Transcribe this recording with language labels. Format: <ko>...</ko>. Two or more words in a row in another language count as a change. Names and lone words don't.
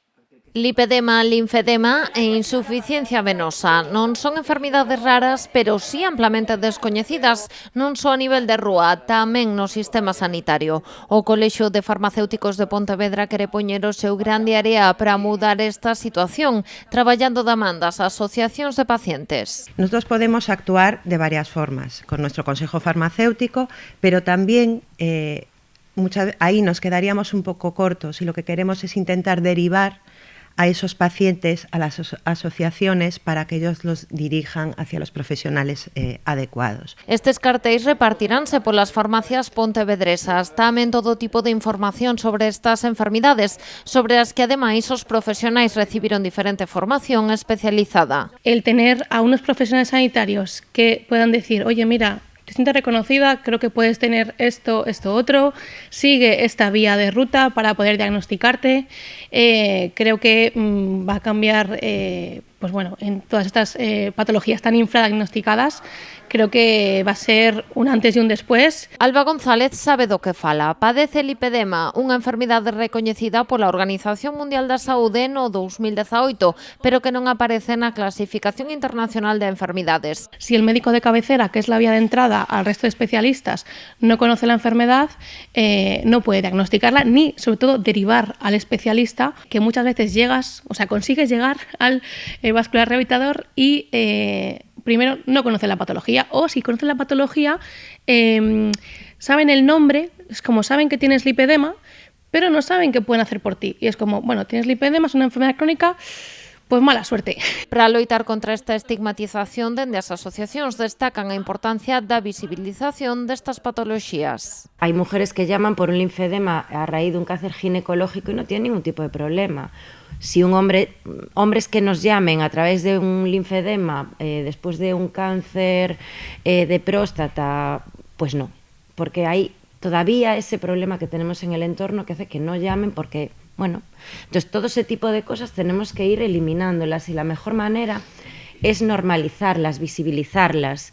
<gl>Lipedema, linfedema e insuficiencia venosa non son enfermidades raras, pero sí amplamente descoñecidas, non só a nivel de rúa, tamén no sistema sanitario. O Colexio de Farmacéuticos de Pontevedra quere poñer o seu grande área para mudar esta situación, traballando da man das asociacións de pacientes.</gl> <es>Nosotros podemos actuar de varias formas, con nuestro consejo farmacéutico, pero también ahí nos quedaríamos un poco cortos y lo que queremos es intentar derivar a esos pacientes a las asociaciones para que ellos los dirijan hacia los profesionales adecuados.</es> <gl>Estes cartéis repartiránse polas farmacias pontevedresas. Tamén todo tipo de información sobre estas enfermidades, sobre as que ademais os profesionais recibiron diferente formación especializada.</gl> <es>El tener a unos profesionales sanitarios que puedan decir, oye, mira, te sientes reconocida, creo que puedes tener esto, otro, sigue esta vía de ruta para poder diagnosticarte. Creo que va a cambiar, pues bueno, en todas estas patologías tan infradiagnosticadas, creo que va a ser un antes y un después.</es> <gl>Alba González sabe do que fala. Padece lipedema, unha enfermidade recoñecida pola Organización Mundial da Saúde no 2018, pero que non aparece na Clasificación Internacional de Enfermidades.</gl> <es>Si el médico de cabecera, que es la vía de entrada al resto de especialistas, no conoce la enfermedad, no puede diagnosticarla ni, sobre todo, derivar al especialista, que muchas veces consigues llegar al vascular rehabilitador y primero no conocen la patología, o si conocen la patología, saben el nombre, es como saben que tienes lipedema, pero no saben qué pueden hacer por ti. Y es como, bueno, tienes lipedema, es una enfermedad crónica, pues mala suerte.</es> <gl>Para loitar contra esta estigmatización, dende as asociacións destacan a importancia da visibilización destas patoloxías.</gl> <es>Hay mujeres que llaman por un linfedema a raíz de un cáncer ginecológico y no tienen ningún tipo de problema. Si hombres que nos llamen a través de un linfedema después de un cáncer de próstata, pues no, porque hay todavía ese problema que tenemos en el entorno que hace que no llamen porque, bueno, entonces todo ese tipo de cosas tenemos que ir eliminándolas y la mejor manera es normalizarlas, visibilizarlas.</es>